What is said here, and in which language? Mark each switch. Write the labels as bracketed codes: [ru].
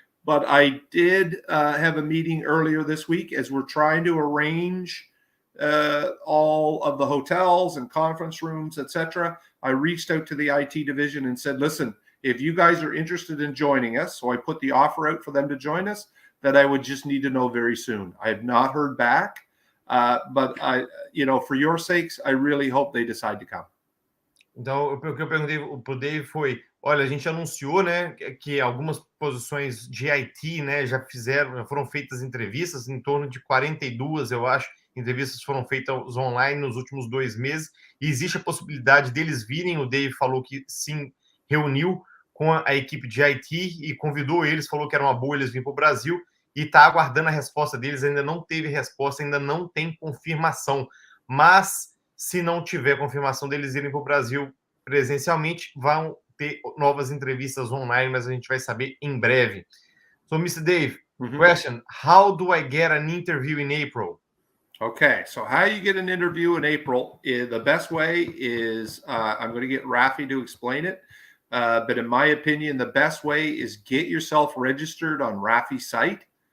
[en] But I did have a meeting earlier this week as we're trying to arrange all of the hotels and conference rooms, etc. I reached out to the IT division and said, listen, if you guys are interested in joining us, so I put the offer out for them to join us, that I would just need to know very soon. I have not heard back, but for your sakes, I really hope they decide to come. [pt] Então, o que eu perguntei para o Dave foi, olha, a gente anunciou, né, que algumas posições de IT, né, já foram feitas entrevistas, em torno de 42, eu acho, entrevistas foram feitas online nos últimos 2 meses, e existe a possibilidade deles virem. O Dave falou que sim, reuniu com a equipe de IT e convidou eles, falou que era uma boa eles virem para o Brasil, e está aguardando a resposta deles. Ainda não teve resposta, ainda não tem confirmação, mas se não tiver confirmação deles irem para o Brasil presencialmente, vão ter novas entrevistas online, mas a gente vai saber em breve. [en] So, Mr. Dave, question, how do I get an interview in April? Okay, so how you get an interview in April, the best way is, I'm going to get Rafi to explain it, but in my opinion, the best way is get yourself registered on Rafi's site.